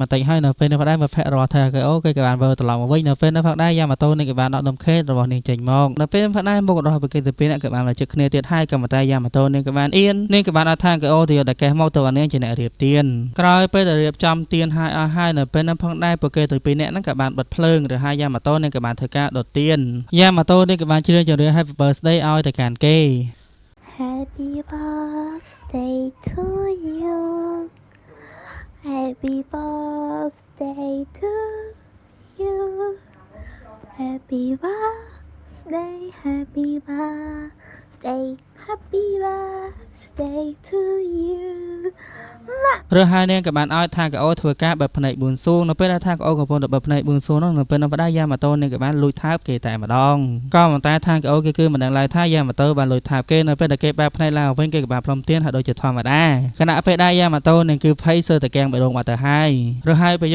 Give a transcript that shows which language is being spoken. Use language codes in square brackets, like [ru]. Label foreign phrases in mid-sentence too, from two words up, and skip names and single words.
[km] បន្តិចហើយនៅពេលនេះផ្ដាច់មិត្តភ័ក្តិរបស់ថាគេអូគេក៏បានវិលត្រឡប់មកវិញនៅពេលនេះផ្ដាច់យ៉ាម៉ូតូនេះក៏បានដកដុំខេតរបស់នាងចេញមកនៅពេលផ្ដាច់មុខរបស់ពួកគេទៅពេលនេះក៏បានមកជិតគ្នាទៀតហើយក៏ប៉ុន្តែយ៉ាម៉ូតូនេះក៏បានអៀននាងក៏បានអត់ថាគេអូទៅយកតែកេះមកទៅអានាងជាអ្នករៀបទៀនក្រោយពេលដែលរៀបចំទៀនហើយអស់ហើយនៅពេលនេះផងដែរពួកគេទៅពីអ្នកហ្នឹងក៏បានបិទភ្លើងឬហើយយ៉ាម៉ូតូនេះក៏បានធ្វើការដុតទៀនយ៉ាម៉ូតូនេះក៏បានជ្រាបជម្រាប [en] Happy Birthday [km] ឲ្យទៅកាន់គេ [en] Happy birthday to you Happy birthday to you Happy birthday Happy birthday Happy birthday to you [km] ឬហើយនាងក៏បានឲ្យថាកោធ្វើការបិទភ្នែកបួនសួងនៅពេលដែលថាកោកំពុងតែបិទភ្នែកបួនសួងនោះនៅពេលនោះផ្ដាច់យ៉ាម៉ូតូនាងក៏បានលួចថើបគេតែម្ដងក៏ប៉ុន្តែថាកោគេគឺមិនដឹងឡើយថាយ៉ាម៉ូតូបានលួចថើបគេនៅពេលដែលគេបែរភ្នែកឡើងវិញគេក៏បានផ្លុំទៀនហើយដូចជាធម្មតាខណៈពេលដែលយ៉ាម៉ូតូនាងគឺភ័យសើតែកៀងបេះដូងបាត់ទៅហើយឬហើយពេលយ